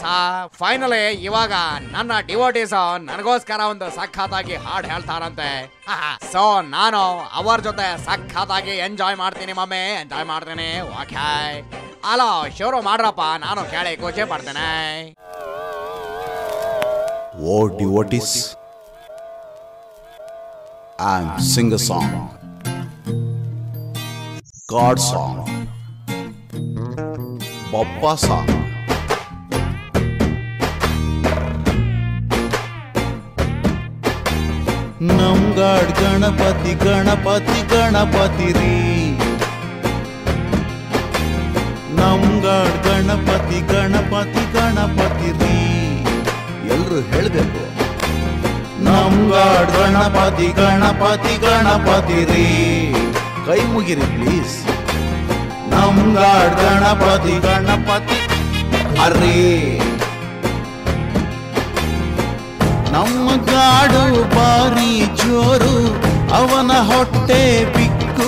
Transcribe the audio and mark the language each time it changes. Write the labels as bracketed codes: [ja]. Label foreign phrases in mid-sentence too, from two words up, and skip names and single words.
[kn] ಫೈನಲಿ ಇವಾಗ ನನ್ನ ಡಿವೋಟೀಸ್ ನನಗೋಸ್ಕರ ಒಂದು ಸಖತ್ತಾಗಿ ಹಾಡು ಹೇಳ್ತಾರಂತೆ. ಸೊ ನಾನು ಅವರ ಜೊತೆ ಸಖತ್ತಾಗಿ ಎಂಜಾಯ್ ಮಾಡ್ತೀನಿ ಮಮ್ಮಿ, ಎಂಜಾಯ್ ಮಾಡ್ತೀನಿ. ಓಕೆ, ಅಲೋ ಶುರು ಮಾಡ್ರಪ್ಪ, ನಾನು ಕೇಳಿ ಖುಷಿ ಪಡ್ತೇನೆ. [en] O devotees, and sing a song, God song, Bappa song. [kn] Nam God Ganapati Ganapati Ganapati Re. Nam God Ganapati Ganapati Ganapati Re. ಎಲ್ಲರೂ ಹೇಳಬೇಕು. ನಮ್ ಗಾಡ್ ಗಣಪತಿ ಗಣಪತಿ ಗಣಪತಿ ರೀ. ಕೈ ಮುಗಿರಿ ಪ್ಲೀಸ್. ನಮ್ ಗಾಡ್ ಗಣಪತಿ ಗಣಪತಿ ಅರ್ರಿ. ನಮ್ಮ ಗಾಡು ಬಾರಿ ಜೋರು, ಅವನ ಹೊಟ್ಟೆ ಬಿಕ್ಕು.